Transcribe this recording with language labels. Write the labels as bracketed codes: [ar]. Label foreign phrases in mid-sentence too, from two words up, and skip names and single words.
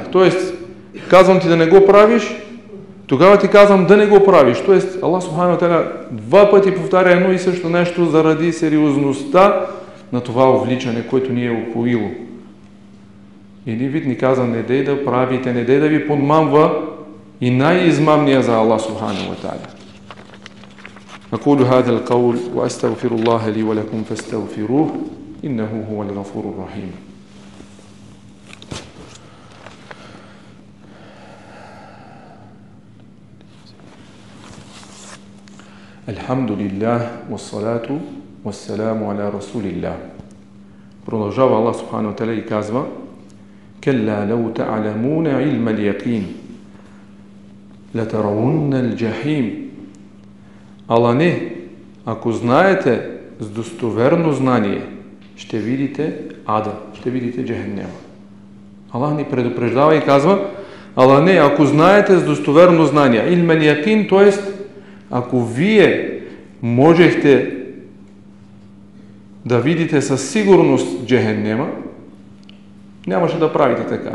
[bg] Тоест, казвам ти да не го правиш, тогава ти казвам да не го правиш. Тоест, [ar] الله سبحانه وتعالى [bg] 2 пъти повтаря едно и също нещо заради сериозността на това увличане, което ни е упоило. Един вид ни каза, не дей да правите, не дей да ви подмамва и най-измамния за [ar] الله سبحانه وتعالى. أقول هذا القول وأستغفر الله لي ولكم فاستغفروه إنه هو الغفور الرحيم. الحمد لله والصلاة والسلام على رسول الله. [bg] Продължава [ar] الله سبحانه وتعالى [bg] и казва: [ar] كلا لو تعلمون علم اليقين لترون الجحيم. [bg] Ала не, ако знаете с достоверно знание, ще видите ада, ще видите джехеннема. Аллах ни предупреждава и казва: ала не, ако знаете с достоверно знание, [ar] علم اليقين, [bg] т.е. ако вие можехте да видите със сигурност джехеннема, нямаше да правите така.